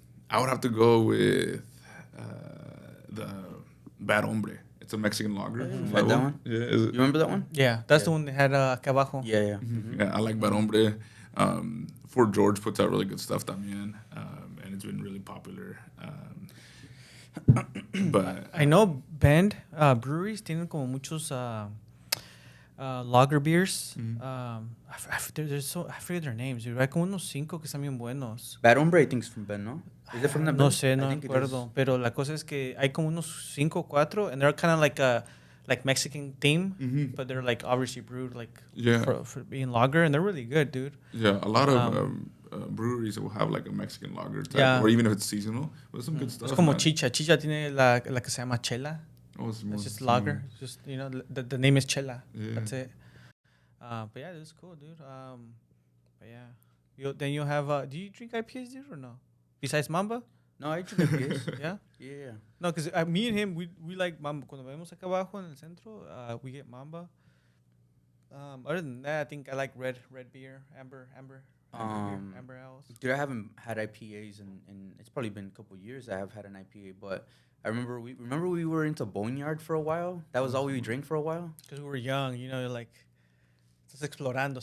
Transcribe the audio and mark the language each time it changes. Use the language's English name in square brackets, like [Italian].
[English] I would have to go with the Bad Hombre. It's a Mexican lager. Had that one? Yeah. You remember that one? Yeah, that's the one they had [Spanish] acá abajo. [English] Yeah. Yeah, I like Bad Hombre. Fort George puts out really good stuff también, and it's been really popular. But I know Bend breweries [Spanish] tienen como muchos [English] lager beers. I forget their names, dude. [Spanish] Hay como unos 5 que están bien buenos. [English] Bad Hombre, I think, is from Ben, no? Is it from the [Spanish] No [English] Ben? [Spanish] sé, no [English] I [Spanish] me [English] think it [Spanish] acuerdo. [English] is. [Spanish] Pero la cosa es que hay como unos 5 o 4, [English] and they're kind of like Mexican theme, but they're like obviously brewed like for being lager, and they're really good, dude. Yeah, a lot of breweries will have like a Mexican lager type, or even if it's seasonal, but some good stuff. [Spanish] Es como Chicha. Chicha tiene la que se llama Chela. [English] Oh, It's just lager. Just the name is Chela. Yeah. That's it. But yeah, that's cool, dude. But yeah, then you have. Do you drink IPAs, dude, or no? Besides Mamba? No, I drink IPAs. Yeah. Yeah. No, because me and him, we like Mamba. [Spanish] Cuando vemos acá abajo en el centro, we get Mamba. [English] Other than that, I think I like red beer, amber beer, amber ales. Dude, I haven't had IPAs and it's probably been a couple years I have had an IPA, but I remember we were into Boneyard for a while. That was all we drank for a while. Because we were young, you know, like, [Spanish] estás explorando.